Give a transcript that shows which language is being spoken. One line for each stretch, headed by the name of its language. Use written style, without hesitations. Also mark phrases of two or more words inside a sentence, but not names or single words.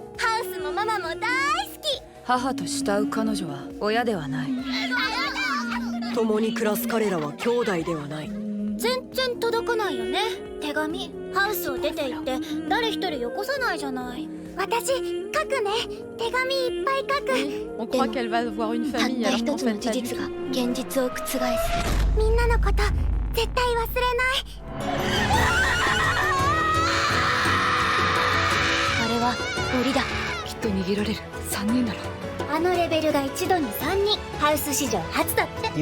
Japanese: ハウスもママも大好き。母と慕う彼女は親ではない。共に暮らす彼らは兄弟ではない。全然届かないよね。手紙。ハウスを出て行って誰一人よこさないじゃない。私書くね。手紙いっぱい書く。
French: On croit qu'elle va voir une famille alors qu'en fait
Japanese: 事実が現実を覆す。みんなのこと絶対忘れない。あれは無理だ。きっとと逃げられる3人ならあのレベルが一度に3人ハウス史上初だって